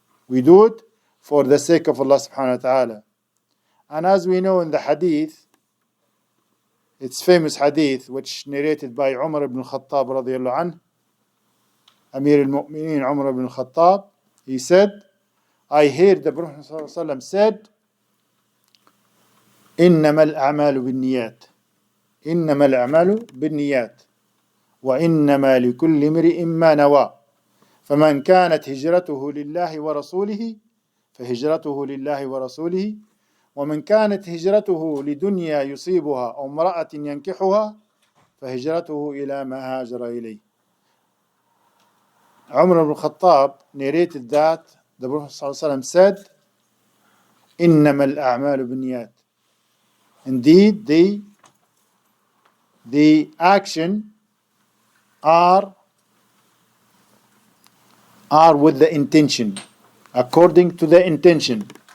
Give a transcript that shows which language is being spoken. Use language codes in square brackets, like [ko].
[en] We do it for the sake of Allah subhanahu wa ta'ala. And as we know in the hadith, it's famous hadith which narrated by Umar ibn Khattab radiyallahu anhu, Amir al-Mu'mineen Umar ibn Khattab, he said, I heard the Prophet ﷺ said, [ar] إنما الأعمال بالنيات إنما الأعمال بالنيات وإنما لكل امرئ ما نوى فمن كانت هجرته لله ورسوله فهجرته لله ورسوله ومن كانت هجرته لدنيا يصيبها أو امرأة ينكحها فهجرته إلى ما هاجر إليه. [en] Umar ibn Khattab narrated that the Prophet ﷺ said, [ar] إنما الأعمال بالنيات. [en] Indeed, the action are with the intention, according to the intention.